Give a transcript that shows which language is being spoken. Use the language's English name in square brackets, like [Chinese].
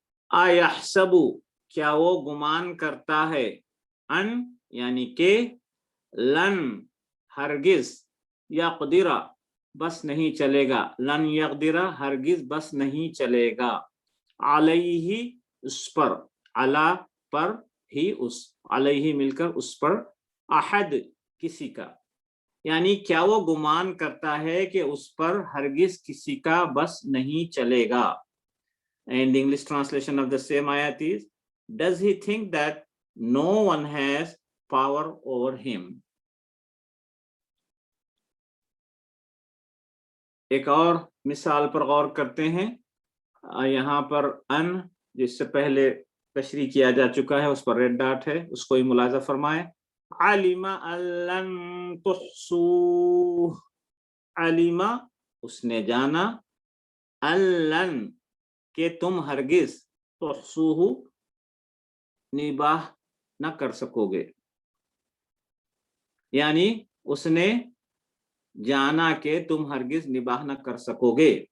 [Hindi] अयहसबु, क्या वो गुमान करता है, अन यानी के, लन हरगिज, यक़दिरा बस नहीं चलेगा, [Arabic] लन यक़दिरा [Hindi] हरगिज बस नहीं चलेगा, अलैहि उस पर, अला पर, ही उस, अलैहि मिलकर उस पर, अहद किसी का, यानी क्या वो गुमान करता है कि उस पर हरगिज किसी का बस नहीं चलेगा। [English] And the English translation of the same ayat is, does he think that no one has power over him? [Hindi] एक और मिसाल पर गौर करते हैं। यहाँ पर अन जिससे पहले तशरीह किया जा चुका है उस पर रेड डॉट है, उसको ही मुलाजा फरमाए। [Arabic] अलिमा अल्लन तुहसूह, [Hindi] अलिमा उसने जाना, अल्लन के तुम हरगिज, तुहसूहु निबाह न कर सकोगे, यानी उसने जाना के तुम हरगिज निबाह न कर सकोगे।